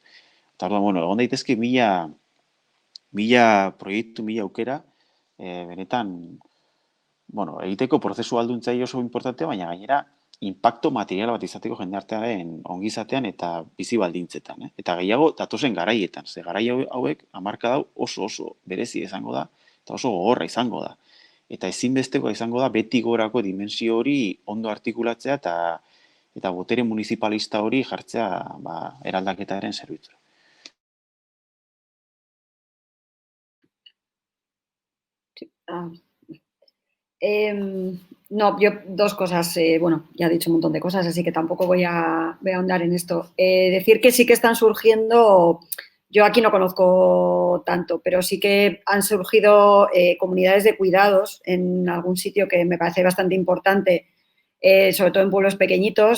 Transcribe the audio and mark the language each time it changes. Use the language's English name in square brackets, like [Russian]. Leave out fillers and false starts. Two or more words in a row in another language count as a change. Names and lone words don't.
[Basque] Eta orduan, bueno, egon daitezke mila proiektu, mila aukera, benetan, bueno, egiteko prozesu alduntzai oso importante, baina gainera impacto material bat izateko jendartearen ongizatean eta bizi baldintzetan, eta gehiago datozen garaietan, ze garai hauek hamarkada oso berezi izango da, eta oso gogorra izango da. Eta ezinbestekoa izango da beti gorako dimensio hori ondo artikulatzea eta botere municipalista hori jartzea eraldaketaren zerbitzura. [Spanish] No, yo dos cosas, bueno, ya he dicho un montón de cosas, así que tampoco voy a ahondar en esto. Decir que sí que están surgiendo, yo aquí no conozco tanto, pero sí que han surgido comunidades de cuidados en algún sitio que me parece bastante importante, sobre todo en pueblos pequeñitos.